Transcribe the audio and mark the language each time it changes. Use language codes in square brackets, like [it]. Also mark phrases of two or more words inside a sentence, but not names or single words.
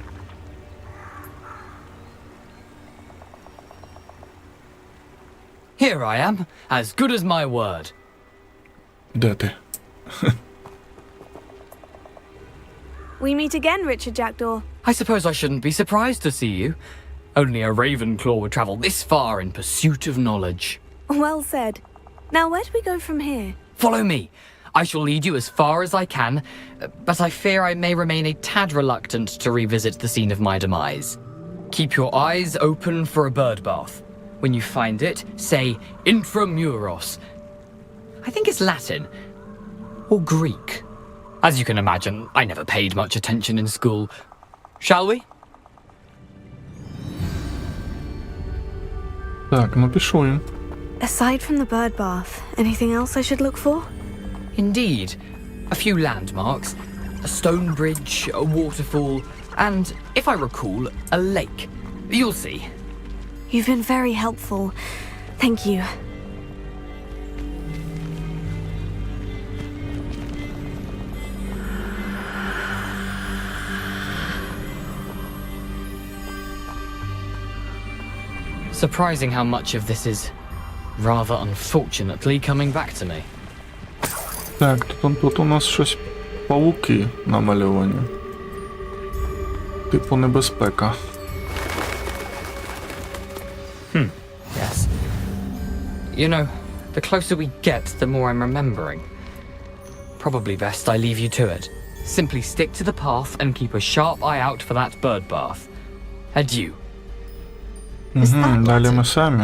[en] Here I am, as good as my word. [uk] Де ти? [en] We meet again, Richard Jackdaw. I suppose I shouldn't be surprised to see you. Only a Ravenclaw would travel this far in pursuit of knowledge. Well said. Now, where do we go from here? Follow me. I shall lead you as far as I can, but I fear I may remain a tad reluctant to revisit the scene of my demise. Keep your eyes open for a bird bath. When you find it, say Intramuros. I think it's Latin. Or Greek. As you can imagine, I never paid much attention in school. Shall we? [uk] Так, ну пішли. [en] Aside from the bird bath, anything else I should look for? Indeed. A few landmarks, a stone bridge, a waterfall, and, if I recall, a lake. You'll see. You've been very helpful. Thank you. Surprising how much of this is, rather unfortunately, coming back to me. [uk] Так, тут у нас щось павуки намальовані. Типу небезпека. [en] Yes. You know, the closer we get, the more I'm remembering. Probably best I leave you to it. Simply stick to the path and keep a sharp eye out for that bird bath. Adieu. [uk] Далі ми самі.